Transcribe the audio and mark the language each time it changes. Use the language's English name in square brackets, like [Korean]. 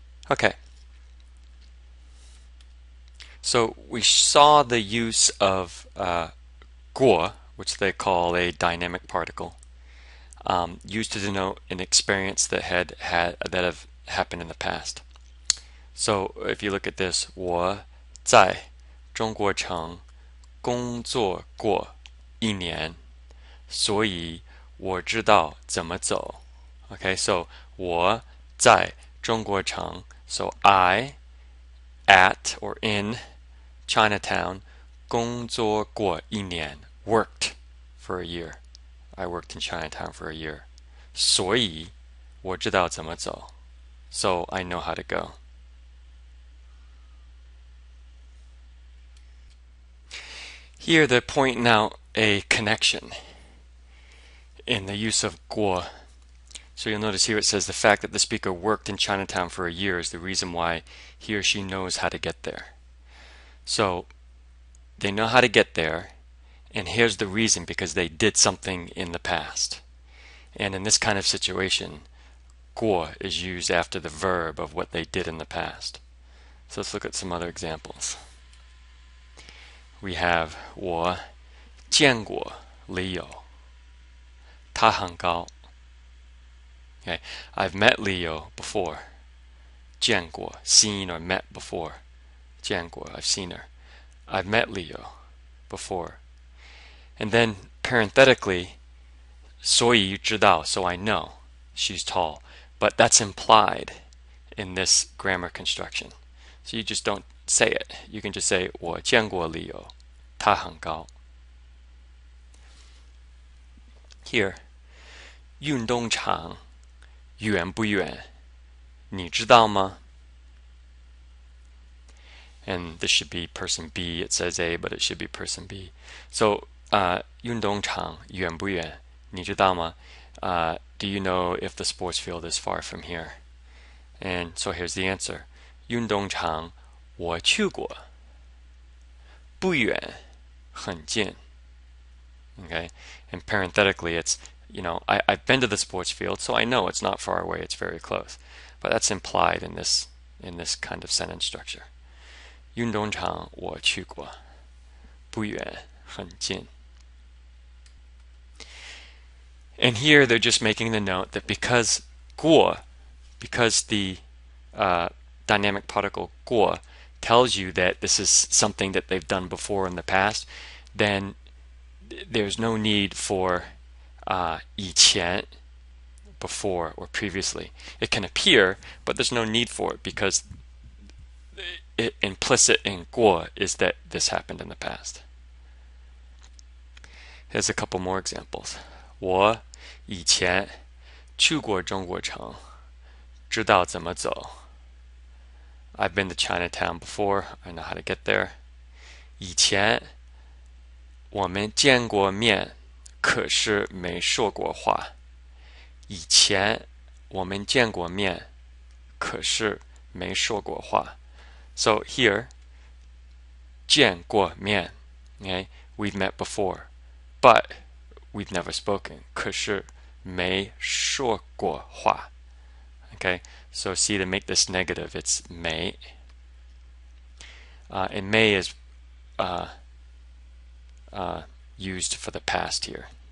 [English] Okay. So we saw the use of guo, which they call a dynamic particle, used to denote an experience that have happened in the past. So if you look at this, [Chinese] 我在中国城工作过一年，所以我知道怎么走。 [English] Okay, so [Chinese] 我在中国城, [English] so I at or in Chinatown [Chinese] 工作过一年, [English] worked for a year. I worked in Chinatown for a year. [Chinese] 所以我知道怎么走. [English] So I know how to go. Here they're pointing out a connection in the use of guo. So you'll notice here it says the fact that the speaker worked in Chinatown for a year is the reason why he or she knows how to get there. So they know how to get there, and here's the reason, because they did something in the past. And in this kind of situation, guo is used after the verb of what they did in the past. So let's look at some other examples. [Chinese] We have 我见过李友，他很高. [English] Okay, I've met Leo before. 见过, seen or met before. 见过, I've seen her. I've met Leo before. And then parenthetically, [Chinese] 所以知道, [English] so I know she's tall. But that's implied in this grammar construction. So you just don't say it. You can just say [Chinese] 我见过 Leo, 他很高. Here, 运动场远不远？你知道吗? [English] And this should be person B. It says A, but it should be person B. [Chinese] So, 运动场远不远？你知道吗? [English] Do you know if the sports field is far from here? And so here's the answer. [Chinese] 运动场我去过，不远，很近. [English] Okay, and parenthetically, it's, I've been to the sports field, so I know it's not far away. It's very close. But that's implied in this kind of sentence structure. [Chinese] 运动场我去过，不远，很近. [English] And here they're just making the note that because the dynamic particle 过 tells you that this is something that they've done before in the past, then there's no need for 以前, before or previously. It can appear, but there's no need for it, because implicit in 过 is that this happened in the past. Here's a couple more examples. [Chinese] 我以前去过中国城，知道怎么走。 [English] I've been to Chinatown before. I know how to get there. [Chinese] 以前我们见过面，可是没说过话。以前我们见过面，可是没说过话。 [English] So here, 见过面, okay, we've met before, but we've never spoken. [Chinese] 可是没说过话. [English] Okay, so see, to make this negative, it's 没. And 没 is used for the past here.